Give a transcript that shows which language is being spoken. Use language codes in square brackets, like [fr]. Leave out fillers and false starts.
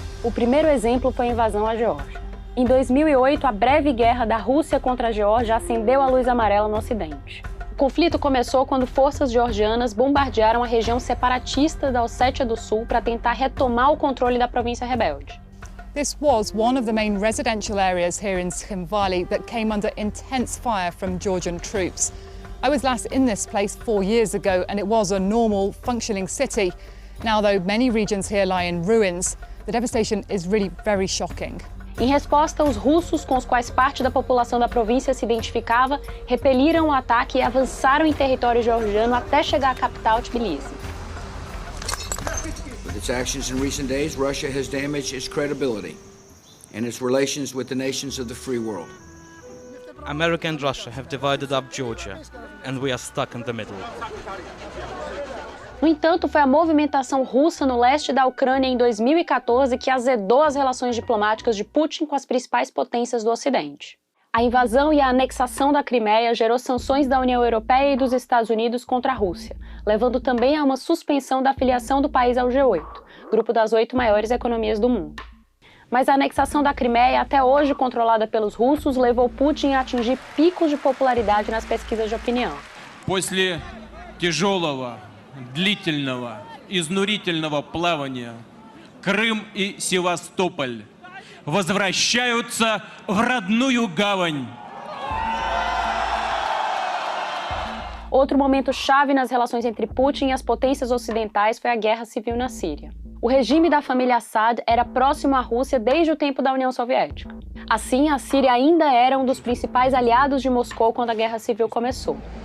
[pt] O primeiro exemplo foi a invasão à Geórgia. Em 2008, a breve guerra da Rússia contra a Geórgia acendeu a luz amarela no Ocidente. O conflito começou quando forças georgianas bombardearam a região separatista da Ossétia do Sul para tentar retomar o controle da província rebelde. [en] This was one of the main residential areas here in Tskhinvali that came under intense fire from Georgian troops. I was last in this place 4 years ago and it was a normal, functioning city. Now, though many regions here lie in ruins, the devastation is really very shocking. [pt] Em resposta, os russos, com os quais parte da população da província se identificava, repeliram o ataque e avançaram em território georgiano até chegar à capital, Tbilisi. [en] With its actions in recent days, Russia has damaged its credibility and its relations with the nations of the free world. America and Russia have divided up Georgia, and we are stuck in the middle. [pt] No entanto, foi a movimentação russa no leste da Ucrânia em 2014 que azedou as relações diplomáticas de Putin com as principais potências do Ocidente. A invasão e a anexação da Crimeia gerou sanções da União Europeia e dos Estados Unidos contra a Rússia, levando também a uma suspensão da filiação do país ao G8, grupo das 8 maiores economias do mundo. Mas a anexação da Crimeia, até hoje controlada pelos russos, levou Putin a atingir picos de popularidade nas pesquisas de opinião. [ru] После тяжелого, длительного, изнурительного плавания Крым и Севастополь возвращаются в родную гавань. [pt] Outro momento chave nas relações entre Putin e as potências ocidentais foi a guerra civil na Síria. O regime da família Assad era próximo à Rússia desde o tempo da União Soviética. Assim, a Síria ainda era um dos principais aliados de Moscou quando a guerra civil começou.